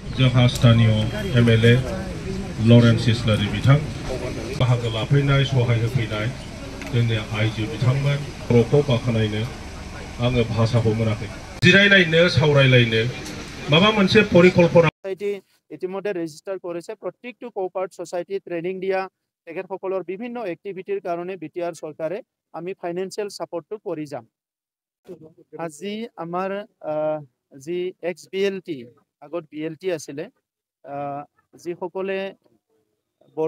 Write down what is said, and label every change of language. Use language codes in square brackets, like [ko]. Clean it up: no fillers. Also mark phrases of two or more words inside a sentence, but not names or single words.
[brx] जोंहा स्थानीय एमएलए लरेन्स इस्लारि बिथां बाहागो लाफैनाय सहाय होफैनाय जोंनि आइजो बिथांमोन बर'खौ बाख्नायनो आङो भाषाखौ मोनाखै जिरायलायनो सावरायलायनो माबा मोनसे परिकल्पना [as] ইতিমধ্যে ৰেজিষ্টাৰ কৰিছে প্ৰত্যেকটো [en] cooperative society training [as] দিয়া তেখেতসকলৰ বিভিন্ন এক্টিভিটিৰ কাৰণে বিটিআৰ চৰকাৰে আমি [en] financial support [as] কৰি যাম আজি আমাৰ যি এক্স-বিএলটি আগত বিএলটি আছিলে যিসকলে বড়ো